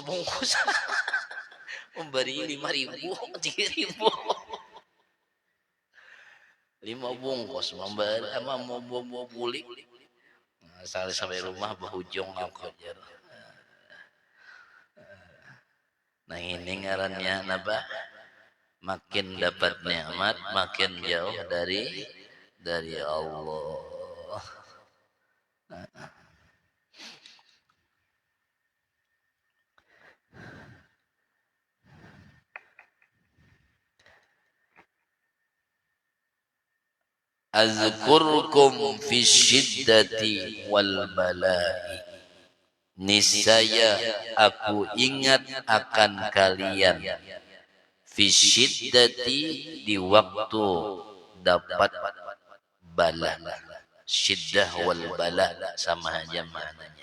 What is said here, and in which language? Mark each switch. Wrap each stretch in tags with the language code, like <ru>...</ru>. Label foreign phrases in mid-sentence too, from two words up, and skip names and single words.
<bjn>memberi 5.000 3.000 5 bungkus memberi sama mau bulik sampai rumah bahujung aku aja nah ini ngarannya napa makin dapat nikmat makin jauh dari Allah.</bjn> <ar>أذكركم في الشدة والبلاء.</ar> <id>Niscaya aku ingat akan kalian</id> <ar>في الشدة</ar> <id>di waktu dapat bala.</id> <ar>شدة والبلاء</ar> <id>sama aja maknanya.</id>